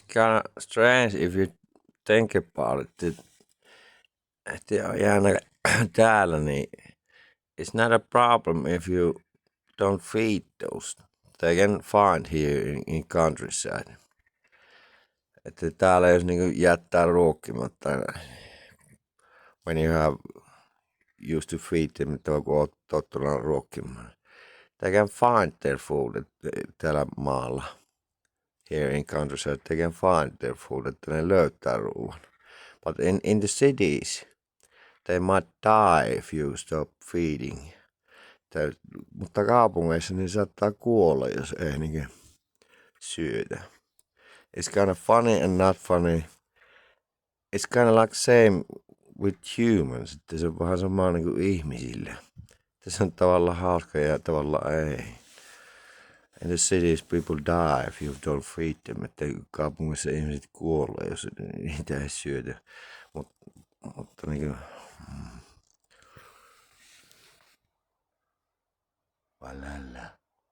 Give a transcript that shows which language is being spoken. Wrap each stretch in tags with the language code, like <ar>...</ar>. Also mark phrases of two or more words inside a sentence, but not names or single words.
<en>kind of strange if you think about it.</en> <fi>Että jäällä täällä, niin</fi> <en>it's not a problem if you don't feed those. They can find here in countryside.</en> <fi>Että täällä jos niinku jättää ruokkimatta,</fi> <en>when you have used to feed them,</en> <fi>että kun oot tottunut ruokkimaan.</fi> <en>They can find their food</en> <fi>täällä maalla.</fi> <en>Here in countryside, they can find their food,</en> <fi>että ne löytää ruoan.</fi> <en>But in the cities, they might die if you stop feeding.</en> <fi>Mutta kaupungeissa niin saattaa kuolla, jos ei niin syötä.</fi> <en>It's kind of funny and not funny. It's kind of like same with humans.</en> <fi>Että se on vähän sama niin kuin ihmisille. Se on tavallaan hauska ja tavallaan ei.</fi> <en>In the cities people die if you don't feed them.</en> <fi>Että kaupungissa ihmiset kuolee, jos niitä ei syötä. Mutta niin kuin... Walhalla.</fi>